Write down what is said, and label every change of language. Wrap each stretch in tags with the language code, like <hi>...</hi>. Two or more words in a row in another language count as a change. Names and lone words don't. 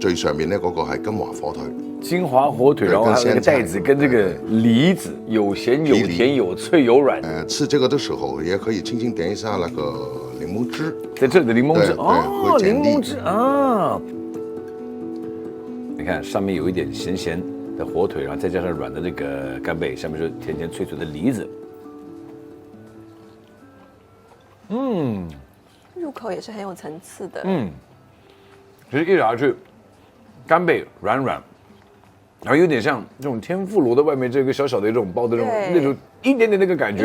<zh>最上面咧嗰個係金華火腿。金華火腿，然後還有那個帶子跟這個梨子，有鹹有甜有脆有軟。吃這個的時候也可以輕輕點一下那個檸檬汁，在這裡的檸檬汁哦，檸檬汁啊！你看上面有一點鹹鹹的火腿，然后再加上软的这个干贝，下面是甜甜脆脆的梨子。入口也是很有层次的。其实一咬下去，干贝软软，然后有点像这种天妇罗的外面这个小小的这种包的那种一点点那个感觉，</zh>